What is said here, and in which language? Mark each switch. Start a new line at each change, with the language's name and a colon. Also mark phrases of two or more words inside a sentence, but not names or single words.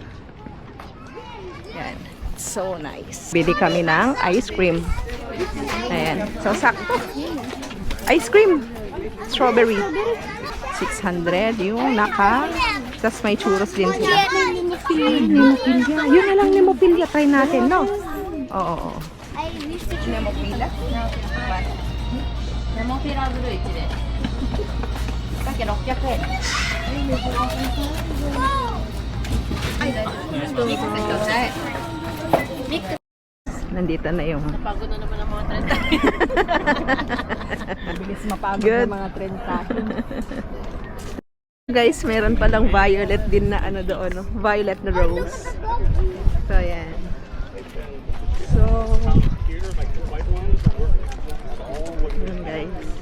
Filipino: Yan.
English: So nice.
Filipino: Bili kami ng
English: ice cream.
Filipino: Ayan. So sakto.
English: Ice cream.
Filipino: Strawberry. 600 yung naka. Tapos may churros din sila. Nemopilya. Yun na lang nemopilya. Try natin, no? Oo.
English: I wish to
Filipino: Nemopilya?
Japanese: ネモフィラブル1で。だけ600円。ミックスちょうだい。ミックス。
Filipino: Nandito na yung Pagod na naman ang mga 30. Bilis mapagod Good. ng mga 30. guys, meron palang violet din na ano doon, no? Violet na rose. So, yan. So, yun guys.